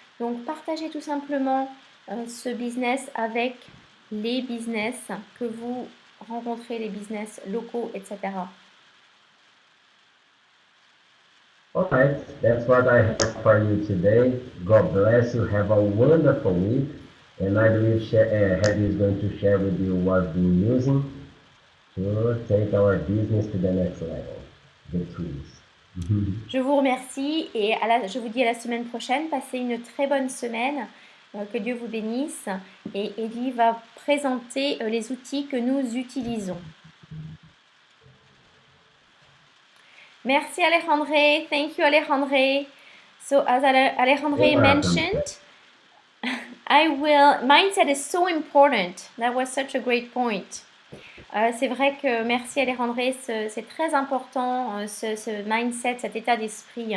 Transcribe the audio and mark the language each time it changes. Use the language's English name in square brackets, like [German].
[French] Donc partagez tout simplement ce business avec les business que vous rencontrez, les business locaux, etc. [English] All right, that's what I have for you today. God bless you. Have a wonderful week. And I believe Hedy is going to share with you what we're using to take our business to the next level, the tools. [French] Je vous remercie et je vous dis à la semaine prochaine. Passez une très bonne semaine. Que Dieu vous bénisse. Et Eddie va présenter les outils que nous utilisons. Merci Alejandre. [English] Thank you Alejandre. So as Alejandre mentioned, mindset is so important. That was such a great point. [French] C'est vrai que, merci Alejandre, c'est très important, ce mindset, cet état d'esprit.